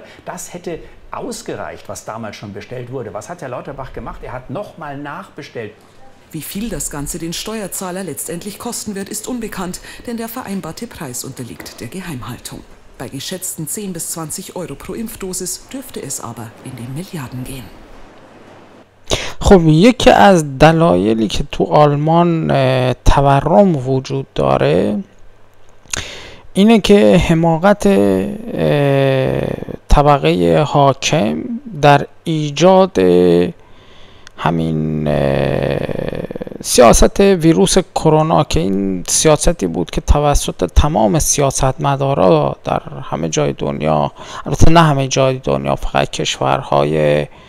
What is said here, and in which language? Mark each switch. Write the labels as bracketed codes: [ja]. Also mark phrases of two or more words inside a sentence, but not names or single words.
[de] Das hätte ausgereicht, was damals schon bestellt wurde. Was hat Herr Lauterbach gemacht? Er hat nochmal nachbestellt. Wie viel das Ganze den Steuerzahler letztendlich kosten wird, ist unbekannt, denn der vereinbarte Preis unterliegt der Geheimhaltung. Bei geschätzten 10 bis 20 Euro pro Impfdosis dürfte es aber in die Milliarden gehen. [fa] خب یکی از دلایلی که تو آلمان تورم وجود داره اینه که حماقت طبقه حاکم در ایجاد همین سیاست ویروس کرونا که این سیاستی بود که توسط تمام سیاستمدارا در همه جای دنیا، البته نه همه جای دنیا، فقط کشورهای